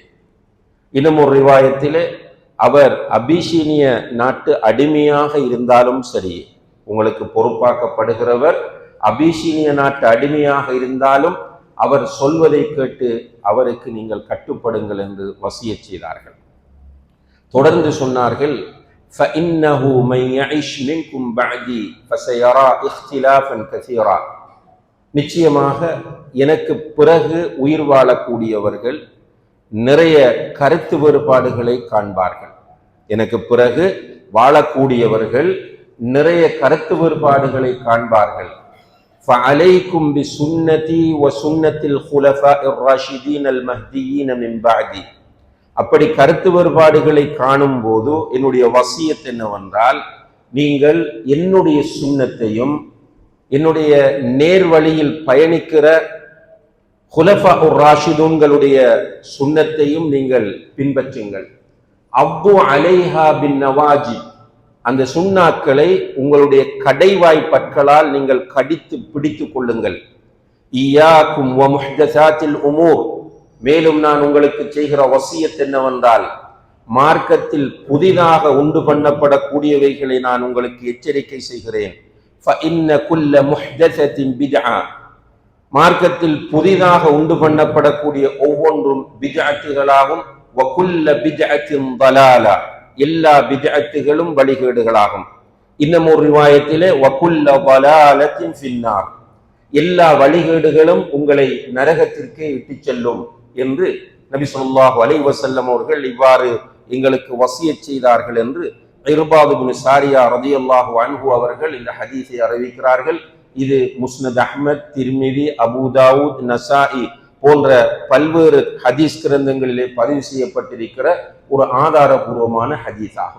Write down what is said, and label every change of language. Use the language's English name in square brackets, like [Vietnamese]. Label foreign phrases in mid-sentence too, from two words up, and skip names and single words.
[Tamil] இன்னும் ஒரு ரிவாயத்திலே, அவர் அபிசீனிய நாட்டு அடிமையாக இருந்தாலும் சரி, உங்களுக்கு பொறுப்பாக்கப்படுகிறவர் அபிசீனிய நாட்டு அடிமையாக இருந்தாலும் அவர் சொல்வதை கேட்டு அவருக்கு நீங்கள் கட்டுப்படுங்கள் என்று வசியத் செய்தார்கள். தொடர்ந்து சொன்னார்கள், [Arabic] فَإِنَّهُ مَنْ يَعِشْ مِنْكُمْ بَعْدِي فَسَيَرَى اخْتِلَافًا كَثِيرًا, [Tamil] நிச்சயமாக எனக்கு பிறகு உயிர் வாழக்கூடியவர்கள் நிறைய கருத்து வேறுபாடுகளை காண்பார்கள். எனக்கு பிறகு வாழக்கூடியவர்கள் நிறைய கருத்து வேறுபாடுகளை காண்பார்கள். [Arabic] فَعَلَيْكُمْ بِسُنَّتِي وَسُنَّةِ الْخُلَفَاءِ الرَّاشِدِينَ الْمَهْدِيِّينَ مِنْ بَعْدِي. [Tamil] அப்படி கருத்து வேறுபாடுகளை காணும் போது என்னுடைய வசியத் என்னவென்றால், நீங்கள் என்னுடைய சுன்னத்தையும் என்னுடைய நேர்வழியில் பயணிக்கிற குலஃபா ராஷிதூன்களுடைய சுன்னத்தையும் நீங்கள் பின்பற்றுங்கள். [Arabic] عضوا عليها بالنواجذ, [Tamil] அந்த சுன்னாக்களை உங்களுடைய கடைவாய் பற்களால் நீங்கள் கடித்து பிடித்துக் கொள்ளுங்கள். [Arabic] إياكم ومحدثات الأمور, [Tamil] மேலும் நான் உங்களுக்கு செய்கிற வசியத் என்னவென்றால், மார்க்கத்தில் புதிதாக உண்டு பண்ணப்படக்கூடியவைகளை நான் உங்களுக்கு எச்சரிக்கை செய்கிறேன். [Arabic] فإن كل محدثة بدعة, [Tamil] மார்க்கத்தில் புதிதாக உண்டு பண்ணப்படக்கூடிய ஒவ்வொன்றும் பித்அத்துகளாகும். [Arabic] وكل بدعة ضلالة, [Tamil] எல்லா பித்அத்துகளும் வழிகேடுகளாகும். இன்னும் ஒரு ரிவாயத்திலே [Arabic] وكل ضلالة في النار, [Tamil] எல்லா வழிகேடுகளும் உங்களை நரகத்திற்கே இட்டுச் செல்லும் என்று நபி [Arabic] صلى الله عليه وسلم [Tamil] அவர்கள் இவ்வாறு எங்களுக்கு வசியத் செய்தார்கள் என்று இர்பாத் இப்னு சாரியா [Arabic] رضي الله عنه [Tamil] அவர்கள் இந்த ஹதீஸை அறிவிக்கிறார்கள். இது முஸ்னத் அஹ்மத், திர்மிதி, அபூ தாவூத், நசாஇ போன்ற பல்வேறு ஹதீஸ் கிரந்தங்களிலே பதிவு செய்யப்பட்டிருக்கிற ஒரு ஆதாரபூர்வமான ஹதீஸ் ஆகும்.